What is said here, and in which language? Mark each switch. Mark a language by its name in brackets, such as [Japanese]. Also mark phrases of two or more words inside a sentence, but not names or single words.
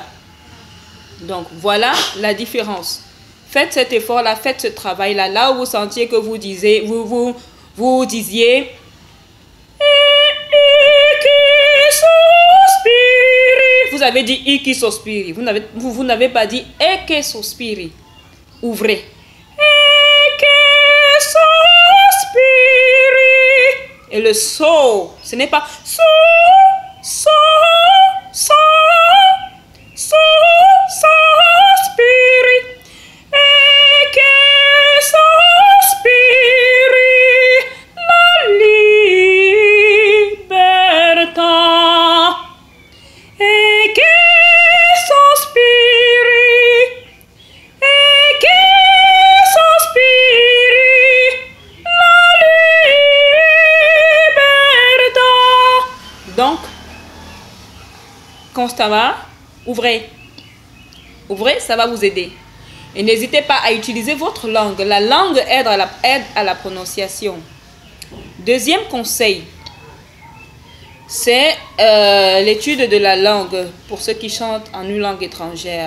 [French] Donc voilà la différence. Faites cet effort-là, faites ce travail-là, là où vous sentiez que vous disiez vous avez dit [Italian] I qui sospiri. [French] Vous n'avez pas dit [Italian] E che sospiri. [French] Ouvrez. [Italian] E che sospiri. [French] Et le so, ce n'est pas so, so, so, so, [Italian] sospiri. E che sospiri la libertà. E che sospiri, e che sospiri la libertà. [French] Donc, constamment, ouvrez. Ouvrez, ça va vous aider. Et n'hésitez pas à utiliser votre langue. La langue aide à la prononciation. Deuxième conseil, c'est l'étude de la langue pour ceux qui chantent en une langue étrangère.